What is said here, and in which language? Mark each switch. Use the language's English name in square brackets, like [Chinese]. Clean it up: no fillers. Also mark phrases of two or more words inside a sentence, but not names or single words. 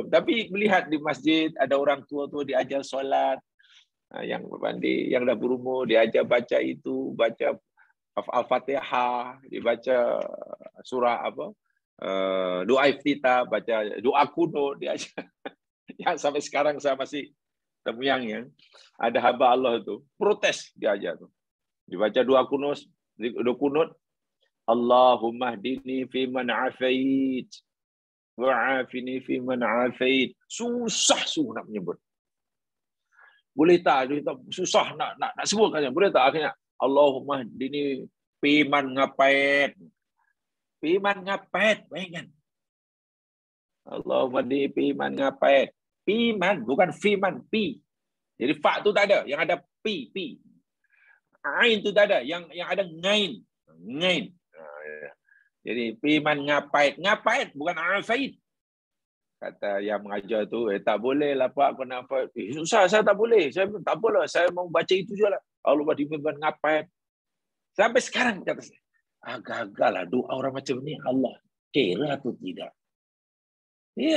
[Malay] Tapi melihat di masjid ada orang tua-tua diajar solat, yang berbandi, yang dah berumur diajar baca itu, baca Al-Fatihah, dibaca surah doa iftitah, baca doa kunut diajar. Yang sampai sekarang saya masih temuyang ya. Ada hamba Allah itu protes diajar tu. Dibaca doa kunut, [Arabic] اللهم اهدني فيمن عافيت وعافني فيمن عافيت. [Malay] Susah nak menyebut. Boleh tak? Susah nak sebutkan. Boleh tak akhirnya [Arabic] اللهم اهدني فيمن عافيت. فيمن عافيت, [Malay] bayangkan. [Arabic] اللهم اهدني فيمن عافيت. [Malay] Piman bukan fiman, pi. Jadi fa tu tak ada, yang ada pi. Ain tu tak ada, yang ada ngain. Ngain. Jadi [Arabic] فيمن عافيت. [Malay] Ngapait bukan afait. Kata yang mengajar tu, tak boleh lah Pak, kenapa? Susah, saya tak boleh. Saya tak boleh, saya mau baca itu je lah. Allah dipimpin ngapain? Sampai sekarang kata saya, gagal lah doa orang macam ni. Allah kira atau tidak? Ya.